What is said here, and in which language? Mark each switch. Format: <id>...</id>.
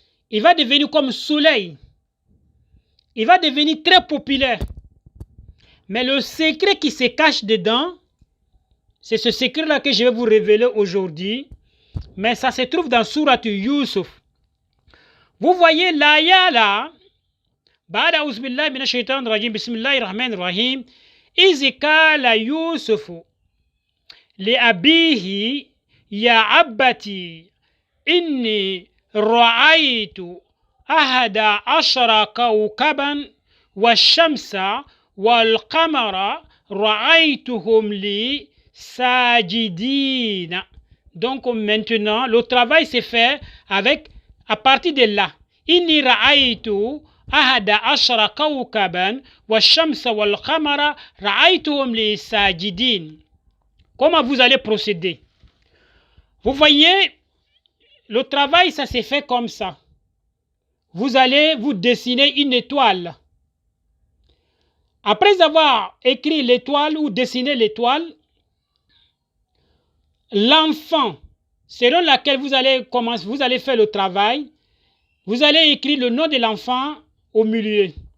<fr>Il va devenir comme le soleil. Il va devenir très populaire. Mais le secret qui se cache dedans, c'est ce secret-là que je vais vous révéler aujourd'hui. Mais ça se trouve dans Sourate Yusuf. Vous voyez l'aya là.</fr> <ar>بعد أعوذ بالله من الشيطان الرجيم بسم الله الرحمن الرحيم إذ قال يوسف لأبيه يا أبتي إني رأيت أحد عشر كوكبا والشمس والقمر رأيتهم لي ساجدين.</ar> <fr>Donc maintenant, le travail se fait à partir de là.</fr> <ar>إني رأيت أحد عشر كوكبا والشمس والقمر رأيتهم لي ساجدين.</ar> <fr>Comment vous allez procéder? Vous voyez, le travail, ça s'est fait comme ça. Vous allez vous dessiner une étoile. Après avoir écrit l'étoile ou dessiné l'étoile, l'enfant, selon laquelle vous allez faire le travail, vous allez écrire le nom de l'enfant au milieu.</fr>